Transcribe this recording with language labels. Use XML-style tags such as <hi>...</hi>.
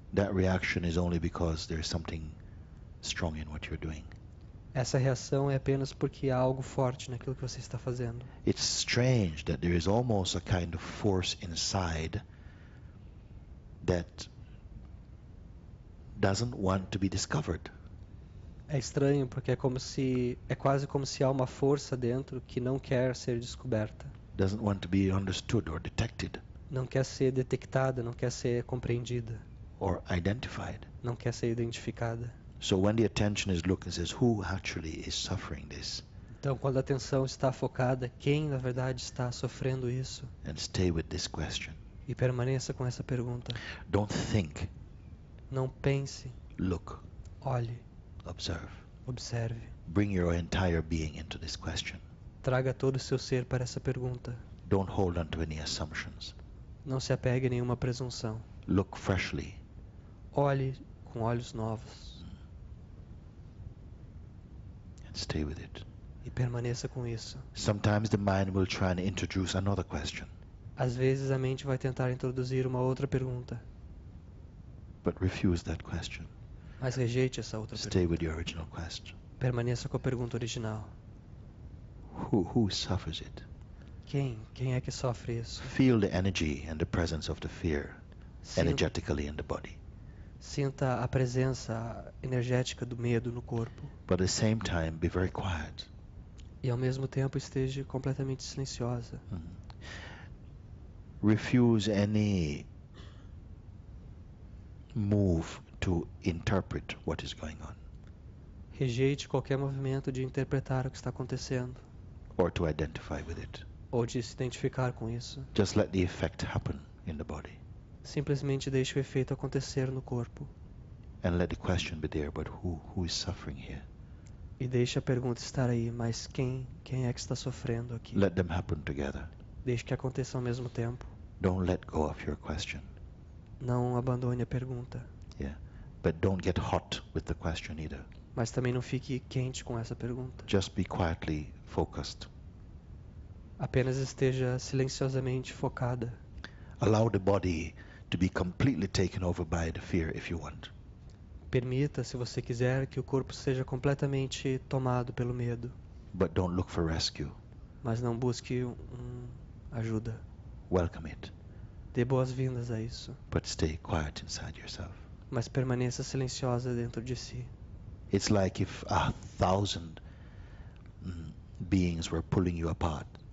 <en>That reaction is only because there's something strong in what you're doing.</en> <pt>Essa reação é apenas porque há algo forte naquilo que você está fazendo.</pt> <en>It's strange that there is almost a kind of force inside that doesn't want to be discovered.</en> <pt>É estranho porque é quase como se há uma força dentro que não quer ser descoberta,</pt> <en>Doesn't want to be understood or detected</en> <pt>não quer ser detectada, não quer ser compreendida,</pt> <en>or identified.</en> <pt>não quer ser identificada.</pt> <en>So when the attention is looking, says, who actually is suffering this?</en> <pt>Então, quando a atenção está focada, quem na verdade está sofrendo isso?</pt> <en>And stay with this question.</en> <pt>E permaneça com essa pergunta.</pt> <en>Don't think,</en> <pt>Não pense,</pt> <en>look,</en> <pt>olhe,</pt> <en>observe.</en> <pt>observe.</pt> <en>Bring your entire being into this question.</en> <pt>Traga todo o seu ser para essa pergunta.</pt> <en>Don't hold on to any assumptions.</en> <pt>Não se apegue a nenhuma presunção.</pt> <en>Look freshly.</en> <pt>Olhe com olhos novos</pt> <en>And stay with it.</en> <pt>e permaneça com isso.</pt> <en>Sometimes the mind will try and introduce another question,</en> <pt>Às vezes a mente vai tentar introduzir uma outra pergunta,</pt> <en>but refuse that question.</en> <pt>mas rejeite essa outra</pt> <en>Stay</en> <pt>pergunta.</pt> <en>with your original question.</en> <pt>Permaneça com a pergunta original.</pt> <en>Who suffers it?</en> <pt>Quem é que sofre isso?</pt> <en>Feel the energy and the presence of the fear</en> <pt>Sinta,</pt> <en>energetically in the body.</en> <pt>sinta a presença energética do medo no corpo.</pt> <en>But at the same time, be very quiet.</en> <pt>E ao mesmo tempo esteja completamente silenciosa.</pt> <en>Refuse any move to interpret what is going on</en> <pt>Rejeite qualquer movimento de interpretar o que está acontecendo</pt> <en>or to identify with it.</en> <pt>ou de se identificar com isso.</pt> <en>Just let the effect happen in the body</en> <pt>Simplesmente deixe o efeito acontecer no corpo</pt> <en>and let the question be there, but who is suffering here?</en> <pt>e deixe a pergunta estar aí, mas quem é que está sofrendo aqui?</pt> <en>Let them happen together.</en> <pt>Deixe que aconteça ao mesmo tempo.</pt> <en>Don't let go of your question.</en> <pt>Não abandone a pergunta,</pt> <en>Yeah. But don't get hot with the question either.</en> <pt>mas também não fique quente com essa pergunta.</pt> <en>Just be quietly focused.</en> <pt>Apenas esteja silenciosamente focada.</pt> <en>Allow the body to be completely taken over by the fear if you want.</en> <pt>Permita, se você quiser, que o corpo seja completamente tomado pelo medo,</pt> <en>But don't look for rescue.</en> <pt>mas não busque ajuda.</pt> <en>Welcome it.</en> <pt>Dê boas-vindas a isso,</pt> <en>But stay quiet inside yourself.</en> <pt>mas permaneça silenciosa dentro de si.</pt> <en>It's like if 1,000 beings were pulling you apart,</en>